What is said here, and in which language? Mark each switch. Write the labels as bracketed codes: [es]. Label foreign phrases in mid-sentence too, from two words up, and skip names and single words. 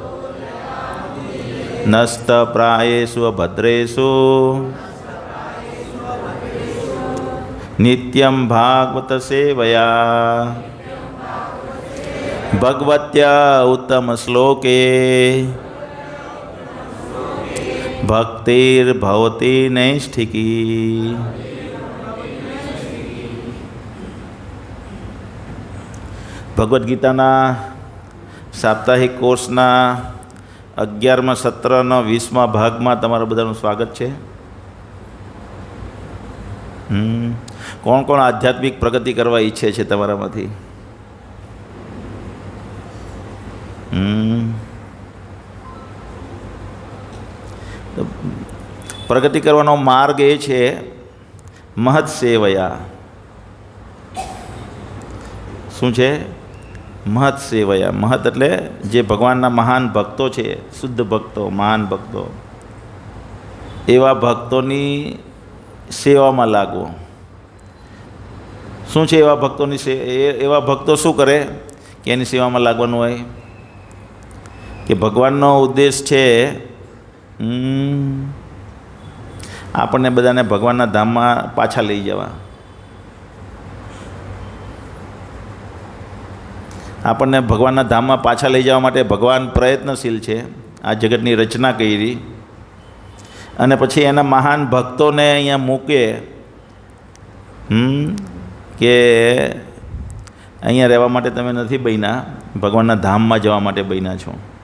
[sa] नस्तप्रायेषु भद्रेषु नित्यं भागवत सेवया भगवत्या उत्तम श्लोके भक्तिर्भवति नैष्ठिकी। [gu] ભગવદ્ ગીતાના સાપ્તાહિક કોર્સના 11મા સત્રના 20મા ભાગમાં તમારા બધાનું સ્વાગત છે। કોણ કોણ આધ્યાત્મિક પ્રગતિ કરવા ઈચ્છે છે તમારામાંથી? પ્રગતિ કરવાનો માર્ગ એ છે [sa] મહત સેવયા। [gu] શું છે? [sa] महत सेवया। [gu] મહત એટલે જે ભગવાનના મહાન ભક્તો છે, શુદ્ધ ભક્તો, મહાન ભક્તો, એવા ભક્તોની સેવામાં લાગો। શું છે એવા ભક્તોની એવા ભક્તો શું કરે કે એની સેવામાં લાગવાનું હોય કે ભગવાનનો ઉદ્દેશ છે આપણે બધાને ભગવાનના ધામમાં પાછા લઈ જવા। આપણને ભગવાનના ધામમાં પાછા લઈ જવા માટે ભગવાન પ્રયત્નશીલ છે। આ જગતની રચના કરી અને પછી એના મહાન ભક્તોને અહીંયા મૂકે કે અહીંયા રહેવા માટે તમે નથી બન્યા, ભગવાનના ધામમાં જવા માટે બન્યા છો।